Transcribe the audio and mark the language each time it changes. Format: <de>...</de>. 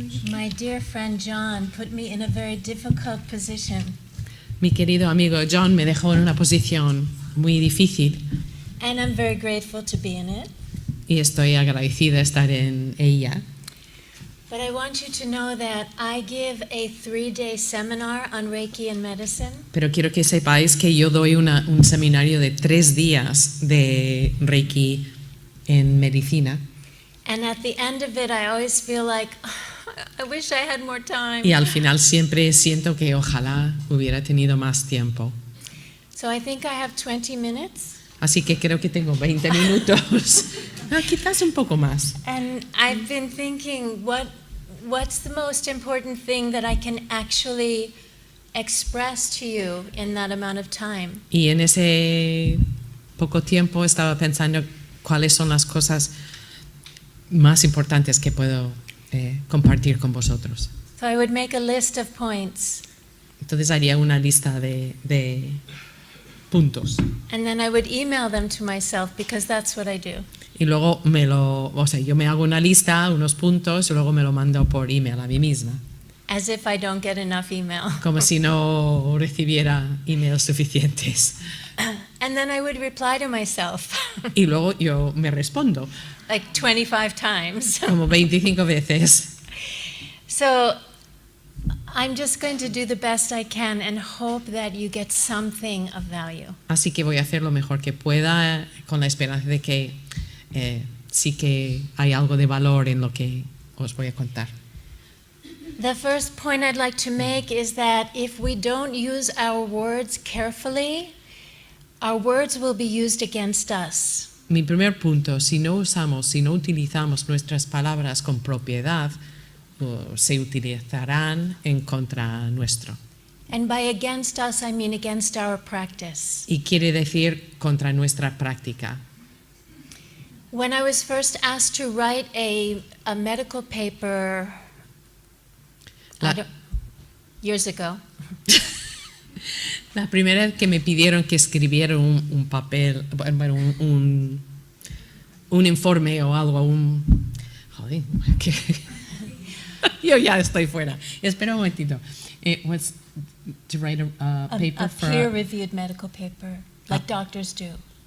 <en>My dear friend John put me in a very difficult position.</en> <es>Mi querido amigo John me dejó en una posición muy difícil</es> <en>And I'm very grateful to be in it.</en> <es>y estoy agradecida de estar en ella.</es> <en>But I want you to know that I give a 3-day seminar on Reiki and medicine.</en> <es>Pero quiero que sepáis que yo doy un seminario de 3 días de Reiki en medicina.</es> <en>And at the end of it, I always feel like, I wish I had more time.</en> <es>Y al final siempre siento que ojalá hubiera tenido más tiempo.</es> <en>So I think I have 20 minutes.</en> <es>Así que creo que tengo 20 minutos. Quizás un poco más.</es> <en>And I've been thinking, what's the most important thing that I can actually express to you in that amount of time?</en> <es>Y en ese poco tiempo estaba pensando cuáles son las cosas más importantes que puedo compartir con vosotros.</es> <en>So I would make a list of points.</en> <es>Entonces haría una lista de puntos.</es> <en>And then I would email them to myself because that's what I do.</en> <es>Y luego yo me hago una lista, unos puntos, y luego me lo mando por email a mí misma.</es> <en>As if I don't get enough email.</en> <es>Como si no recibiera emails suficientes.</es> <en>And then I would reply to myself.</en> <es>Y luego yo me respondo.</es> <en>Like 25 times.</en> <es>Como 25 veces.</es> <en>So I'm just going to do the best I can and hope that you get something of value.</en> <es>Así que voy a hacer lo mejor que pueda con la esperanza de que sí que hay algo de valor en lo que os voy a contar.</es> <en>The first point I'd like to make is that if we don't use our words carefully, our words will be used against us.</en> <es>Mi primer punto, si no utilizamos nuestras palabras con propiedad, se utilizarán en contra nuestro.</es> <en>And by against us, I mean against our practice.</en> <es>Y quiere decir contra nuestra práctica.</es> <en>When I was first asked to write a medical paper years ago,</en> <es>La primera vez que me pidieron que escribiera un papel, bueno, un informe o algo, joder, yo ya estoy fuera. Espera un momentito.</es> <en>It was to write a paper for peer-reviewed medical paper, like doctors do.</en>